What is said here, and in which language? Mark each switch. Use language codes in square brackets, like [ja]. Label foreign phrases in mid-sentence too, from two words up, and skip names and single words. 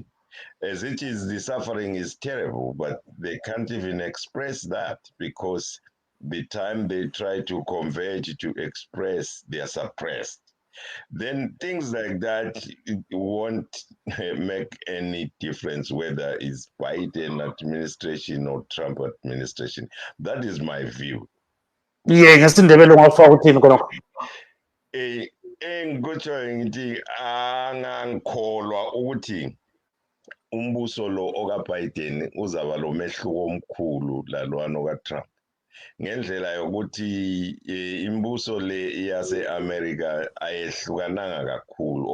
[en] As it is, the suffering is terrible, but they can't even express that, because the time they try to converge to express, they are suppressed. Then things like that won't make any difference whether it's Biden administration or Trump administration. That is my view. [nd] ngesindebele ungafaka uthini khonokho? Engikutsho ngithi angangikholwa ukuthi umbuso lo okaBiden uzaba lo mehluko omkhulu lalwana okaTrump, ngendlela yokuthi imbuso le yase-America ayehlukananga kakhulu.